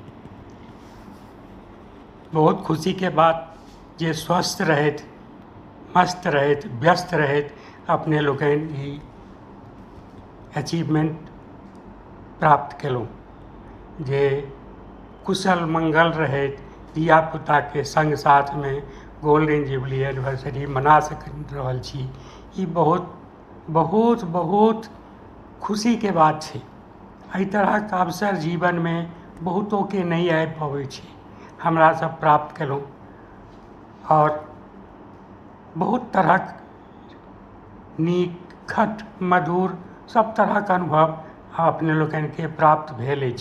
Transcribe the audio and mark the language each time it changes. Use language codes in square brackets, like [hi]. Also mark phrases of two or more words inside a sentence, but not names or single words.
[mai] बहुत खुशी के बाद जे स्वस्थ रहत, मस्त रहत, व्यस्त रहत, अपने लोगन ही अचीवमेंट प्राप्त कलूँ। जे कुशल मंगल रहत, धिया पुता के संग साथ में [en] golden jubilee anniversary [mai] मना सक रहल छी। ई बहुत बहुत बहुत खुशी के बात है। एहि तरह के अवसर जीवन में बहुतों के नहीं आबि पाबै छै, हमरा सब प्राप्त कलहुँ और बहुत तरहक नीक खट मधुर सब तरहक अनुभव अपने लोगन के प्राप्त भेल अछि।